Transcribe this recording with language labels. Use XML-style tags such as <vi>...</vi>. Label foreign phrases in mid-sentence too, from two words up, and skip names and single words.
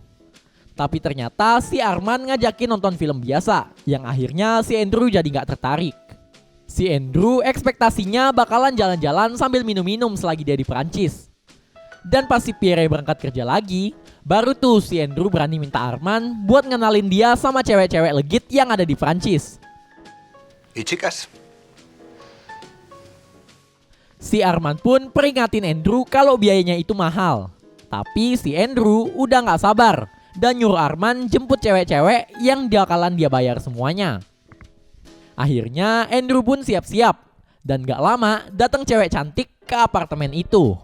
<id>Tapi ternyata si Arman ngajakin nonton film biasa, yang akhirnya si Andrew jadi gak tertarik. Si Andrew ekspektasinya bakalan jalan-jalan sambil minum-minum selagi dia di Perancis. Dan pas si Pierre berangkat kerja lagi, baru tuh si Andrew berani minta Arman buat ngenalin dia sama cewek-cewek legit yang ada di Perancis.</id> <es>¿Y chicas?</es> <id>Si Arman pun peringatin Andrew kalau biayanya itu mahal. Tapi si Andrew udah gak sabar dan nyuruh Arman jemput cewek-cewek yang bakalan dia bayar semuanya. Akhirnya Andrew pun siap-siap dan gak lama datang cewek cantik ke apartemen itu.</id>